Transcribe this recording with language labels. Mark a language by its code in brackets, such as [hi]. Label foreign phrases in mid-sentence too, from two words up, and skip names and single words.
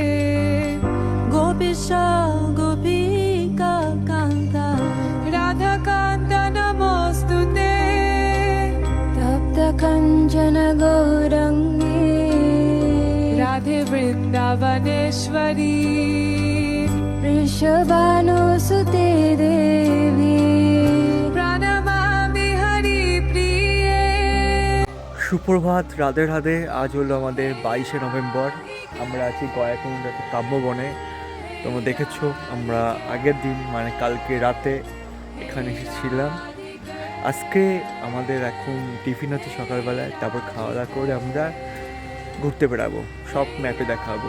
[sa] गोपीश गोपिका कांता राधा कांता नमोस्तुते तप्त कंचन गौरंगी राधे वृंदावनेश्वरी वृषभानुसुते देवी प्रणमामि हरिप्रिये। [bn] সুপ্রভাত, রাধে রাধে। আজ হলো আমাদের 22শে নভেম্বর। আমরা আছি গয়াকুণ্ড কাব্যবনে। তোমরা দেখেছো আমরা আগের দিন মানে কালকে রাতে এখানে এসেছিলাম। আজকে আমাদের এখন টিফিন আছে সকালবেলায়, তারপর খাওয়া দাওয়া করে আমরা ঘুরতে বেড়াবো, সব ম্যাপে দেখাবো।